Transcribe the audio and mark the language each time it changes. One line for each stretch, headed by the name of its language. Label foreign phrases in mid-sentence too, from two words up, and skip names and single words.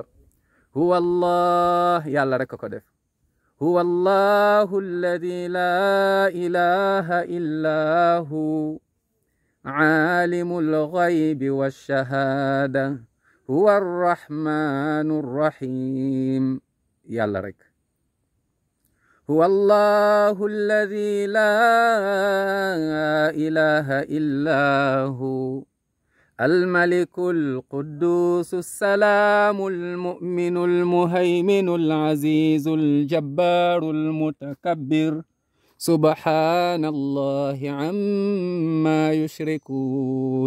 Arabic: هو الله
Wolof: yàlla rek ko def.
Arabic: هو الله الذي لا إله إلا هو عالم الغيب والشهادة هو الرحمن الرحيم.
Wolof: yàlla rek.
Arabic: هو الله الذي لا إله إلا هو الملك القدوس السلام المؤمن المهيمن العزيز الجبار المتكبر سبحان الله عما يشركون.